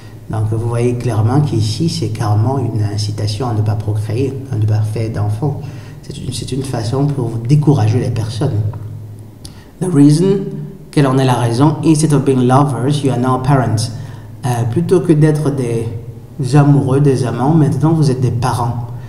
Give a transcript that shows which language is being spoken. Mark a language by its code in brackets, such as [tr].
[fr] Donc vous voyez clairement qu'ici c'est carrément une incitation à ne pas procréer, à ne pas faire d'enfants. C'est une façon pour vous décourager les personnes. [en] The reason, [fr] quelle en est la raison? [en] Instead of being lovers, you are now parents. [fr] Plutôt que d'être des amoureux, des amants, maintenant vous êtes des parents.